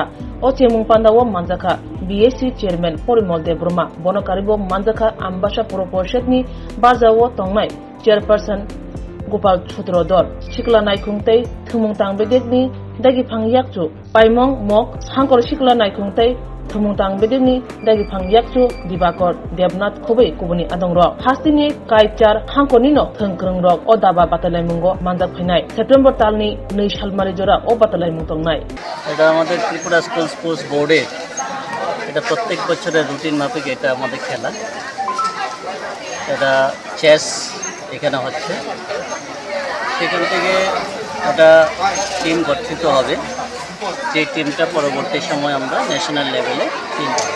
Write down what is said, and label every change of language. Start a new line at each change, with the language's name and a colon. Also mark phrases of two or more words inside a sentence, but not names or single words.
Kok Borok: o chemung panda o manjaka BSC chairman Porimol Debroma bonokaribo manjaka ambasha puro porshedni barjawo tongnai chairperson Gopal Chutrodor Shikla Naikungtei Thumungtang Bedekni Dagi Phang Yakchu Paimong Mok Hangkor Shikla Naikungtei Thumungtang Bedekni Dagi Phang Yakchu Dibakor Debnath Khobei Kubuni Adongro Hastini Kaichar Hangkonino Thengkrung Rok Odaba Batalai Mungo Manjak Phainai September Talni 2 Salmari Jora O Batalai Mungtongnai
Bangla: এটা আমাদের ত্রিপুরা স্কুল স্পোর্টস বোর্ডে এটা প্রত্যেক বছরের রুটিন মাফিক এটা আমাদের খেলা এটা চেস এখানে হচ্ছে সেখান থেকে একটা টিম গঠিত হবে যে টিমটা পরবর্তী সময় আমরা ন্যাশনাল লেভেলে টিম